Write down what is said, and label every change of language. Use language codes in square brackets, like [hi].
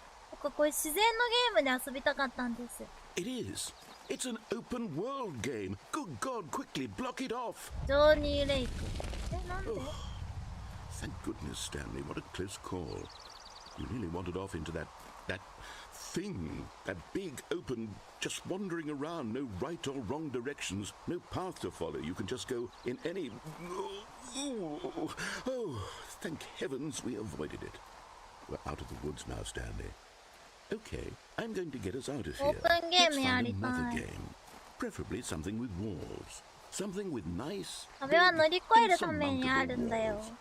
[ja] 僕はこういう自然のゲームで遊びたかったんです。 [en] It is. It's an open world game. Good God, quickly block it off. [ja] ジョニー・レイク。なんで？ [en] Thank goodness, Stanley. What a close call. You really wandered off into that thing, that big open, just wandering around, no right or wrong directions, no path to follow. You can just go in any... Oh, thank heavens we avoided it. We're out of the woods now, Stanley. Okay, I'm going to get us out of here. Let's find another game. Preferably something with walls. Something with nice. [ja] 壁は乗り越えるためにあるんだよ。